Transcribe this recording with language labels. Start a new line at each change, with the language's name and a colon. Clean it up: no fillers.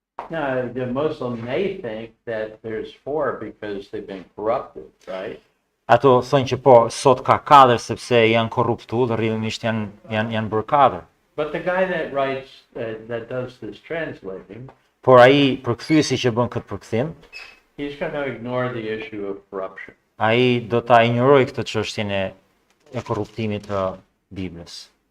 English: Now, the Muslim may think that there's four because they've been corrupted, right?
Albanian: Ato thonë që po, sot ka 4 sepse janë korruptu dhe rrjedhimisht janë bërë 4.
English: But the guy that writes, that does this translating,
Albanian: Por ai përkthyesi që bën këtë përkthim,
English: he's going to ignore the issue of corruption.
Albanian: ai do ta injorojë këtë çështjen e korruptimit të Biblës.